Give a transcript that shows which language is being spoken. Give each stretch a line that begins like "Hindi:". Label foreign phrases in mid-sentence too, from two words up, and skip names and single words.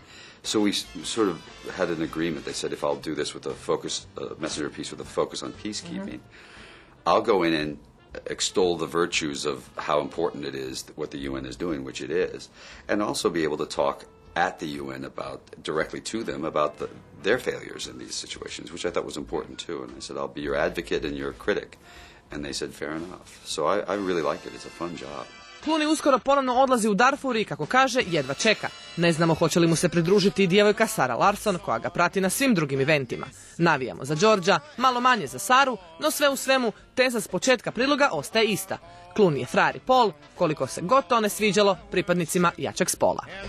English: So we sort of had an agreement. They said if I'll do this with a focus, messenger piece with a focus on peacekeeping, I'll go in and extol the virtues of how important it is, what the UN is doing, which it is, and also be able to talk at the UN directly to them about their failures in these situations, which I thought was important too. And I said, I'll be your advocate and your critic. And they said, fair enough. So I really like it. It's a fun job.
Croatian: Clooney uskoro ponovno odlazi u Darfur i, kako kaže, jedva čeka. Ne znamo hoće li mu se pridružiti i djevojka Sarah Larson, koja ga prati na svim drugim eventima. Navijamo za Georgea, malo manje za Saru, no sve u svemu, teza s početka priloga ostaje ista. Clooney je frajer i pol, koliko se god to ne sviđalo pripadnicima jačeg spola.